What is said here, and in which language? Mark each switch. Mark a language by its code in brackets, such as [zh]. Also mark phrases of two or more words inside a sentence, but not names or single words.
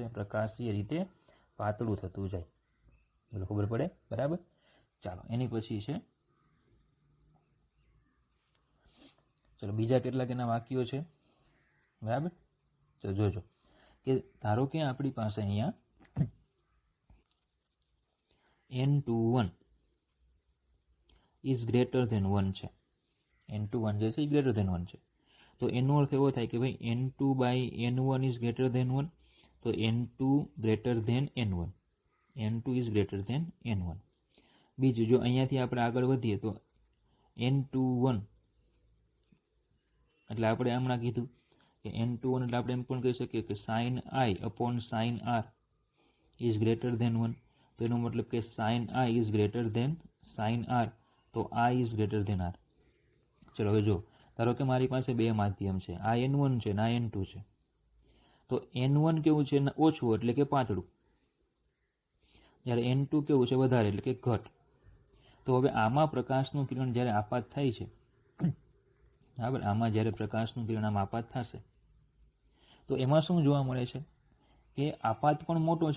[gu] પ્રકાશીય રીતે પાતળું થતું જાય. બધું ખબર પડે? બરાબર? ચાલો એની પછી છે, ચલો બીજા કેટલાક એના વાક્યો છે. બરાબર? ચલો જોજો કે ધારો કે આપણી પાસે અહીંયા N21 [en] is greater than [gu] 1 છે. N21 જે છે એ [en] greater than [gu] 1 છે. તો એનો અર્થ એવો થાય કે ભાઈ N2/N1 [en] is greater than [gu] 1. [en] તો N2 greater than N1. N2 is greater than N1. [gu] બીજું, જો અહીંયાથી આપણે આગળ વધીએ તો N21 એટલે આપણે હમણાં કીધું કે N21 એટલે આપણે એમ પણ કહી શકીએ કે [en] sin I upon sin R is greater than [gu] 1. તો એનો મતલબ કે [en] sin I is greater than sin R, [gu] તો [en] I is greater than R. [gu] ચલો હવે જો ધારો કે મારી પાસે બે માધ્યમ છે, આ N1 છે ને આ N2 છે. તો N1 કેવું છે? ઓછું એટલે કે પાતળું, જ્યારે N2 કેવું છે? વધારે એટલે કે ઘટ. તો હવે આમાં પ્રકાશનું કિરણ જ્યારે આપાત થાય છે, બરાબર, આમાં જ્યારે પ્રકાશનું કિરણ આમાં આપાત થશે તો એમાં શું જોવા મળે છે કે આપાત પણ મોટો છે.